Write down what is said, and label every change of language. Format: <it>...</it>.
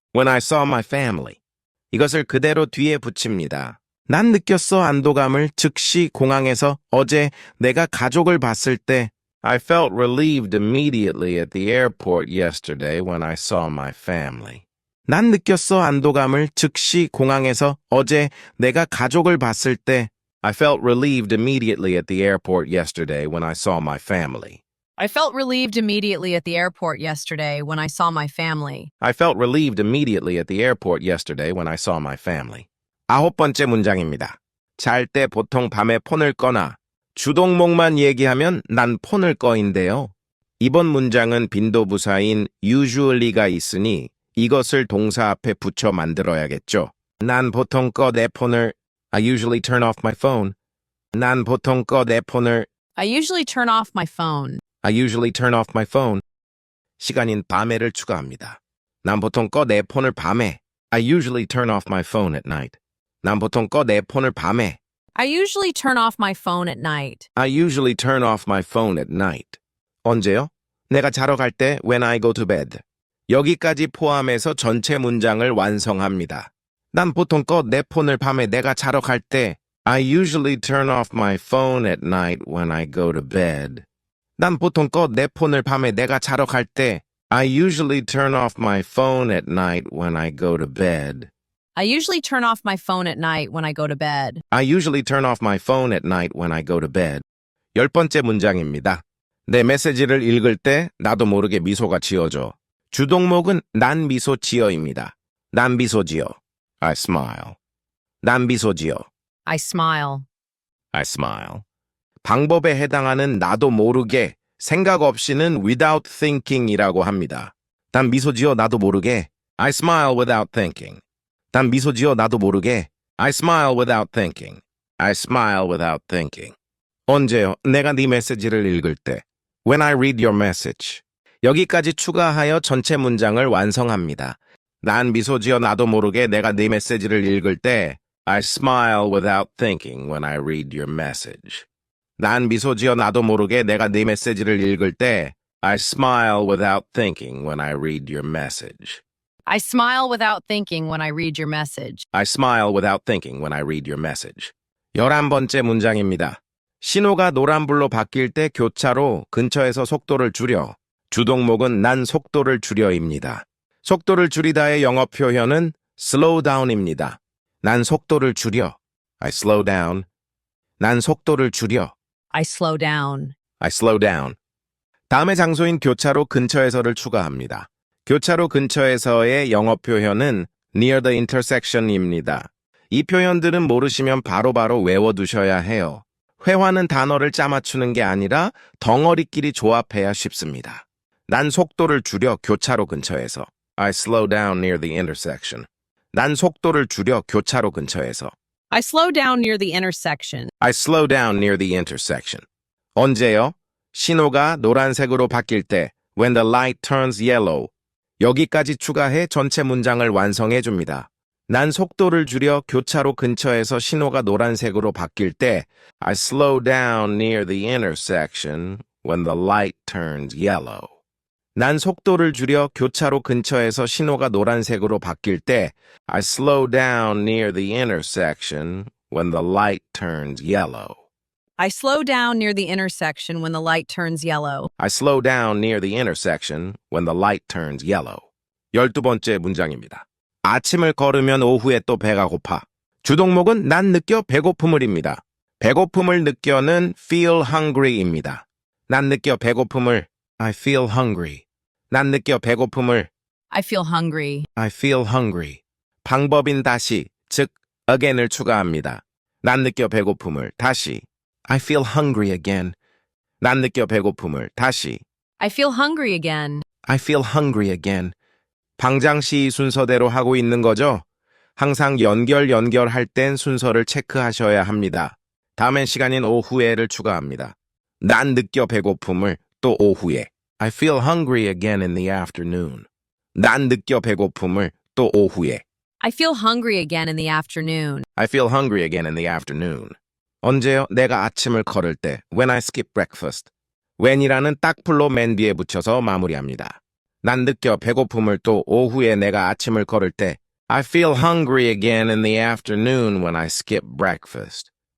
<en>When I saw my family.</en> <ko>이것을 그대로 뒤에 붙입니다. 난 느꼈어 안도감을 즉시 공항에서 어제 내가 가족을 봤을 때</ko> <en>I felt relieved immediately at the airport yesterday when I saw my family.</en> <ko>난 느꼈어 안도감을 즉시 공항에서 어제 내가 가족을 봤을 때</ko> <en>I felt relieved immediately at the airport yesterday when I saw my family. I felt relieved immediately at the airport yesterday when I saw my family. I felt relieved immediately at the airport yesterday when I saw my family.</en> <ko>9번째 문장입니다. 잘 때 보통 밤에 폰을 꺼나 주동목만 얘기하면 난 폰을 꺼인데요. 이번 문장은 빈도부사인 usually가 있으니 이것을 동사 앞에 붙여 만들어야겠죠. 난 보통 꺼 내 폰을</ko> <en>I usually turn off my phone.</en> <ko>난 보통 꺼 내 폰을</ko> <en>I usually turn off my phone. I usually turn off my phone.</en> <ko>시간인 밤에를 추가합니다. 난 보통 꺼 내 폰을 밤에</ko> <en>I usually turn off my phone at night.</en> <ko>난 보통 꺼 내 폰을 밤에</ko> <en>I usually turn off my phone at night. I usually turn off my phone at night.</en> <ko>언제요? 내가 자러 갈 때</ko> <en>when I go to bed.</en> <ko>여기까지 포함해서 전체 문장을 완성합니다. 난 보통 꺼 내 폰을 밤에 내가 자러 갈 때</ko> <en>I usually turn off my phone at night when I go to bed.</en> <ko>난 보통 꺼 내 폰을 밤에 내가 자러 갈 때</ko> <en>I usually turn off my phone at night when I go to bed. I usually turn off my phone at night when I go to bed. I usually turn off my phone at night when I go to bed.</en> <ko>10번째 문장입니다. 내 메시지를 읽을 때 나도 모르게 미소가 지어져. 주동목은 난 미소 지어입니다. 난 미소지어.</ko> <en>I smile.</en> <ko>난 미소지어.</ko> <en>I smile. I smile.</en> <ko>방법에 해당하는 나도 모르게 생각 없이는</ko> <en>without thinking</en> <ko>이라고 합니다. 난 미소지어 나도 모르게</ko> <en>I smile without thinking.</en> <ko>난 미소지어 나도 모르게</ko> <en>I smile without thinking. I smile without thinking.</en> <ko>언제요? 내가 네 메시지를 읽을 때.</ko> <en>When I read your message.</en> <ko>여기까지 추가하여 전체 문장을 완성합니다. 난 미소지어 나도 모르게 내가 네 메시지를 읽을 때</ko> <en>I smile without thinking when I read your message.</en> <ko>난 미소지어 나도 모르게 내가 네 메시지를 읽을 때</ko> <en>I smile without thinking when I read your message. I smile without thinking when I read your message. I smile without thinking when I read your message.</en> <ko>11번째 문장입니다. 신호가 노란불로 바뀔 때 교차로 근처에서 속도를 줄여. 주동목은 난 속도를 줄여입니다. 속도를 줄이다의 영어 표현은 slow down입니다. 난 속도를 줄여.</ko> <en>I slow down.</en> <ko>난 속도를 줄여.</ko> <en>I slow down. I slow down.</en> <ko>다음의 장소인 교차로 근처에서를 추가합니다. 교차로 근처에서의 영어 표현은</ko> <en>near the intersection</en> <ko>입니다. 이 표현들은 모르시면 바로바로 외워두셔야 해요. 회화는 단어를 짜맞추는 게 아니라 덩어리끼리 조합해야 쉽습니다. 난 속도를 줄여 교차로 근처에서.</ko> <en>I slow down near the intersection.</en> <ko>난 속도를 줄여 교차로 근처에서.</ko> <en>I slow down near the intersection. I slow down near the intersection.</en> <ko>언제요? 신호가 노란색으로 바뀔 때</ko> <en>when the light turns yellow.</en> <ko>여기까지 추가해 전체 문장을 완성해 줍니다. 난 속도를 줄여 교차로 근처에서 신호가 노란색으로 바뀔 때</ko> <en>I slow down near the intersection when the light turns yellow.</en> <ko>난 속도를 줄여 교차로 근처에서 신호가 노란색으로 바뀔 때</ko> <en>I slow down near the intersection when the light turns yellow. I slow down near the intersection when the light turns yellow. I slow down near the intersection when the light turns yellow.</en> <ko>12번째 문장입니다. 아침을 걸으면 오후에 또 배가 고파. 주동목은 난 느껴 배고픔을입니다. 배고픔을 느껴는 feel hungry입니다. 난 느껴 배고픔을</ko> <en>I feel hungry.</en> <ko>난 느껴 배고픔을</ko> <en>I feel hungry. I feel hungry.</en> <ko>방법인 다시, 즉 again을 추가합니다. 난 느껴 배고픔을 다시</ko> <en>I feel hungry again.</en> <ko>난 느껴 배고픔을 다시</ko> <en>I feel hungry again. I feel hungry again.</en> <ko>방장시 순서대로 하고 있는 거죠? 항상 연결할 땐 순서를 체크하셔야 합니다. 다음엔 시간인 오후에를 추가합니다. 난 느껴 배고픔을 또 오후에.</ko> <en>I feel hungry again in the afternoon.</en> <ko>난 느껴 배고픔을 또 오후에.</ko> <en>I feel hungry again in the afternoon. I feel hungry again in the afternoon.</en> <ko>언제요? 내가 아침을 걸을 때.</ko> <en>When I skip breakfast.</en> <ko>when이라는 딱풀로 맨 뒤에 붙여서 마무리합니다. 난 느껴 배고픔을 또 오후에 내가 아침을 걸을 때.</ko> <en>I feel hungry again in the afternoon when I skip breakfast.</en>